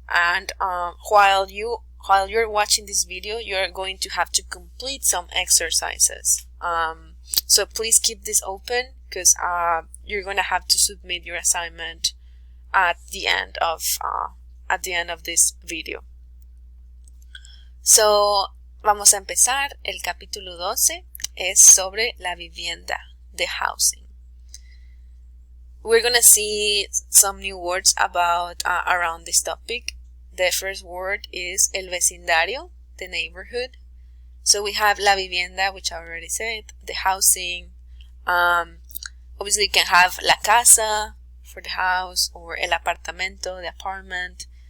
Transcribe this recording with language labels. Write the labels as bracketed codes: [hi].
[en] And while you're watching this video, you're going to have to complete some exercises. So please keep this open because you're going to have to submit your assignment at the end of this video. [es] So vamos a empezar. El capítulo 12 es sobre la vivienda, the housing. [en] We're going to see some new words about around this topic. The first word is el vecindario, the neighborhood. So we have la vivienda, which I already said, the housing. Obviously you can have la casa for the house, or el apartamento, the apartment.